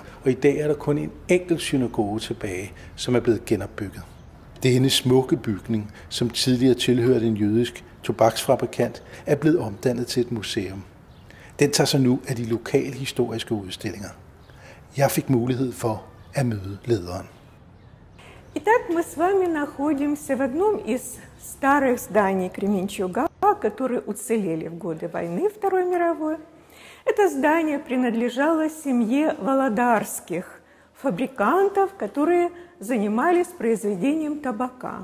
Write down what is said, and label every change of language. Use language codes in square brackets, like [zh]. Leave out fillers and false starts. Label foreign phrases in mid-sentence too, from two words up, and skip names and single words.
[da] Og i dag er der kun en enkelt synagoge tilbage, som er blevet genopbygget. Denne smukke bygning, som tidligere tilhørte en jødisk tobaksfabrikant, er blevet omdannet til et museum. Den tager sig nu af de lokale historiske udstillinger. Jeg fik mulighed for at møde lederen. [ru] Итак, мы с вами находимся в одном из старых зданий Кременчуга, которые уцелели в годы войны Второй мировой. Это здание принадлежало семье володарских фабрикантов, которые занимались произведением табака.